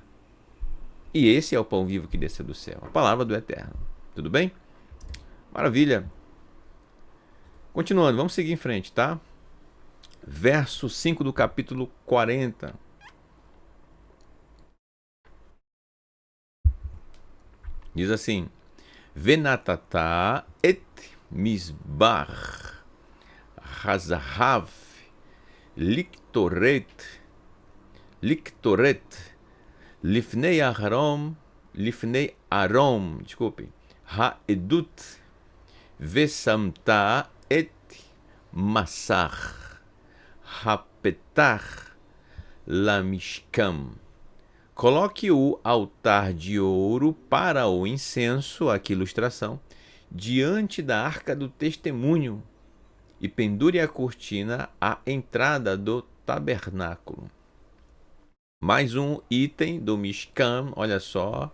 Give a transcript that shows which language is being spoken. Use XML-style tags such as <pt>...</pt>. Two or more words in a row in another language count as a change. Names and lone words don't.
<pt>E esse é o pão vivo que desceu do céu, a palavra do Eterno. Tudo bem? Maravilha. Continuando, vamos seguir em frente, tá? Verso 5 do capítulo 40. Diz assim:</pt> <he>ונתתה את מזבח הזהב לקטרת לפני ארון, desculpe, העדות ושמת את מסך הפתח למשכן.</he> <pt>Coloque o altar de ouro para o incenso, aqui ilustração, diante da arca do testemunho, e pendure a cortina à entrada do tabernáculo. Mais um item do Mishkan, olha só.</pt>